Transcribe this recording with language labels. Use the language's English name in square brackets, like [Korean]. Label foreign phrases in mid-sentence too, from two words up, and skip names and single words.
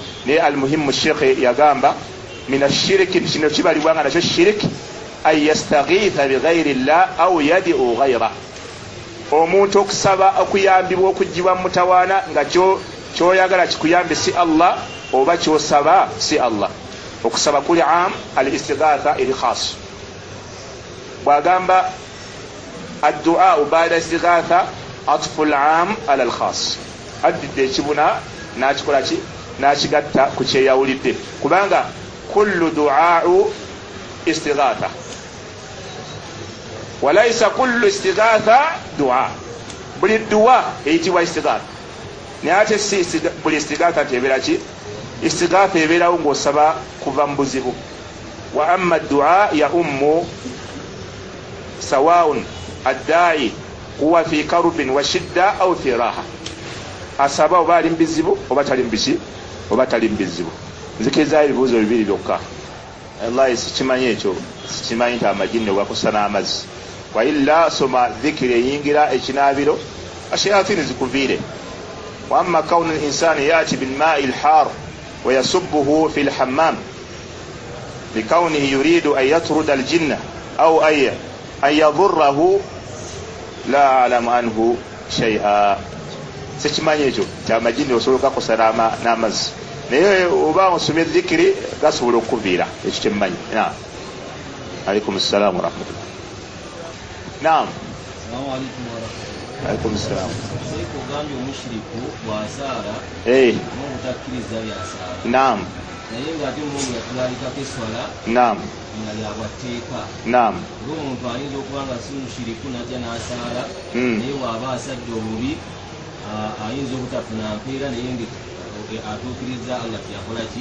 [Ganda] Naye almuhimu Sheikh yagamba [Arabic] من الشرك, [Ganda] kino kibalibwanga nakyo shiriki, [Arabic] أن يستغيث بغير الله أو يدعو غيره, [Ganda] omuntu okusaba okuyambibwa okugibwa mu mutawaana nga kyoyagala kikuyambe si Allah oba kyosaba si Allah. Okusaba kuli am, al istighatha eri khas. [Arabic] Bwagamba الدعاء بعد الاستغاثة عطف العام على الخاص, [Ganda] addidde ekibuna n'akikola ki? N'kigatta ku kyeyawulidde, kubanga [Arabic] كل دعاء استغاثة وليس كل استغاثة دعاء. [Ganda] Buli du'a eyitibwa istighatha, naye ate si buli istighatha tebeera ki? Istighatha ebeerawo ng'osaba kuva mu buzibu. [Arabic] وأما الدعاء يعم سواء الداعي هو في كرب وشدة أو في راحة, [Ganda] asaba oba ali mubizibu oba tali mubiki oba tali mubizibu. Nzikirizayo ebibuuzo bibiri byokka. Wallahi sikimanyi ekyo, sikimanyi nti amajini wakusa n'amazzi. [Arabic] وإلا [Ganda] soma dhikiri eyingira ekinaabiro ashayatini zikuviire. [Arabic] وأما كون الإنسان يأتي بالماء الحار ويصبه في الحمام لكونه يريد أن يطرد الجن أو أن يضره لا أعلم عنه شيئا. [Ganda] Sikimanyi ekyo nti amajini osobola gakosa n'amazzi, naye oba osomye dhikiri gasobola okukuviira, ekyo kyemmanyi. Naam. [Arabic] عليكم السلام ورحمة الله. Naam. السلام عليكم ورحمة الله. عليكم السلام. [Ganda] Kugambye omushiriku bw'asaala n'obutakkiriza byasaala. Naam. Naye ng'ate omuntu yatulalikako eswala Naam. nga lyabwatteeka. Naam. Ng'omuntu ayinza okuba nga si mushiriku najja n'asaala naye bw'aba asadde obubi ayinza obutafuna mpeera naye atuukiriza Allah kyeyakola ki?